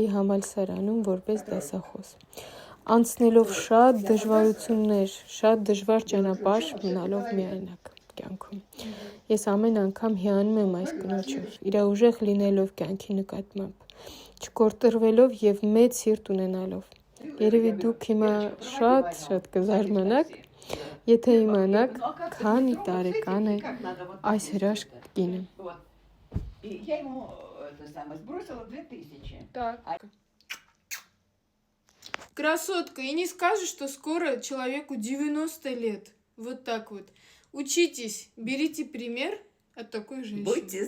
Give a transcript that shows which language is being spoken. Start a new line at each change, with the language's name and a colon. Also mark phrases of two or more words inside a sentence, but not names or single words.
Armenian: համալսարանում որպես դասախոս, անցնելով շատ դժվարություններ, շատ դժվար ճանապարհ, մնալով միայնակ կյանքում։ Ես ամեն անգամ հիանում եմ այս կնոջով, իր ուժեղ լինելով կյանքի նկատմամբ, չկորտրվելով եւ մեծ սիրտ ունենալով։ Երևի դուք հիմա շատ կզարմանաք, եթե իմանաք, քանի տարեկան է այս հրաշք կինը։
Russian: Я ему сбросила 2000. Так. Красотка, и не скажешь, что скоро человеку 90 лет. Вот так вот. Учитесь, берите пример от такой женщины.